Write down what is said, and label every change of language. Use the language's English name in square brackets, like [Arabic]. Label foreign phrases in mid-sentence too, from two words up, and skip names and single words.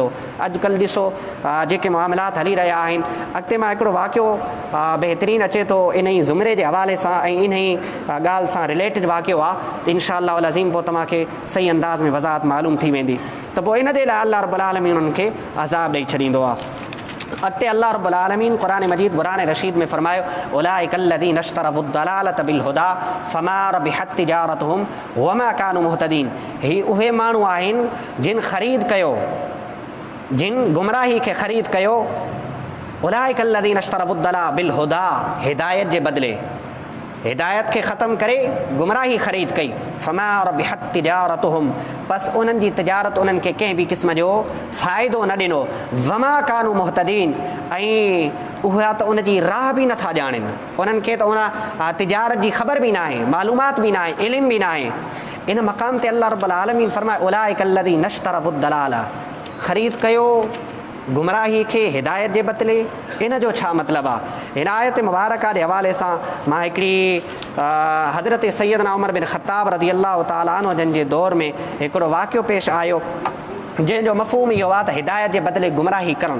[Sindhi] अॼुकल्ह ॾिसो जेके मामलात हली रहिया आहिनि, अॻिते मां हिकिड़ो वाक़ियो बहितरीनु अचे थो इन ई ज़ुमरे जे हवाले सां ऐं इन ई ॻाल्हि सां रिलेटेड वाक़ियो आहे, त इंशाअल्लाह पोइ तव्हांखे सही अंदाज़ में वज़ाहत मालूम थी वेंदी। त पोइ इन जे लाइ अल्लाह [Arabic] رب العالمين [Sindhi] उन्हनि खे अज़ाब ॾेई छॾींदो आहे। अॻिते अल्लाह [Arabic] رب العالمين [Sindhi] क़ुरान मजीद क़ुरान रशीद में फरमायो [Arabic] أولئك الذين اشتروا الضلالة بالهدى فما ربحت تجارتهم وما كانوا مهتدين। [Sindhi] ही उहे माण्हू आहिनि जिन ख़रीद कयो, जिन गुमराही खे ख़रीद कयो। [Arabic] أولئك الذين اشتروا الضلالة بالهدى [Sindhi] हिदायत जे बदिले, हिदायत खे ख़तमु करे गुमराही ख़रीद कई। [Arabic] فما ربحت تجارتهم, [Sindhi] बस उन्हनि जी तिजारत उन्हनि खे कंहिं बि क़िस्म जो फ़ाइदो न ॾिनो। [Arabic] وما كانوا مهتدين, [Sindhi] ऐं उहा त उन जी राह बि नथा ॼाणनि, उन्हनि खे त उन तिजारत जी ख़बर बि न आहे, मालूमात बि न आहे, इल्म बि न आहे। इन मक़ाम ते अल्लाह [Arabic] رب العالمين [Sindhi] फरमाए [Arabic] أولئك الذين اشتروا الضلالة, [Sindhi] ख़रीद कयो गुमराही खे हिदायत जे बदिले। इन जो छा मतिलबु आहे? हिन आयत मुबारका जे हवाले सां मां हिकिड़ी हज़रत सैयदना उमर बिन ख़त्ताब [Arabic] رضي الله تعالى عنه [Sindhi] जन जे दौर में हिकिड़ो वाक़ियो पेश आयो, जंहिंजो मफ़हूम इहो आहे त हिदायत जे बदिले गुमराही करणु।